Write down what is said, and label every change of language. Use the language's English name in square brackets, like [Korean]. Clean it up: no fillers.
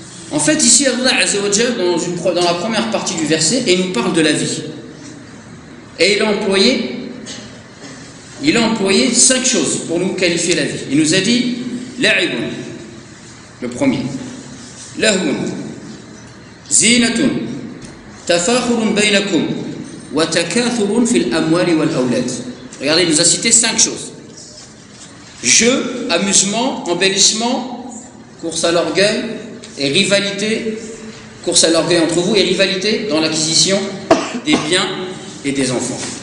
[French] En fait, ici, Allah Azza wa Jal, dans la première partie du verset, il nous parle de la vie. Et il a employé 5 choses pour nous qualifier la vie. Il nous a dit la'ibun, le premier. [Arabic] لهو زينة تفاخر بينكم وتكاثر في الأموال والأولاد. [French] Regardez, il nous a cité 5 choses. Jeu, amusement, embellissement, course à l'orgueil et rivalité, course à l'orgueil entre vous et rivalité dans l'acquisition des biens et des enfants.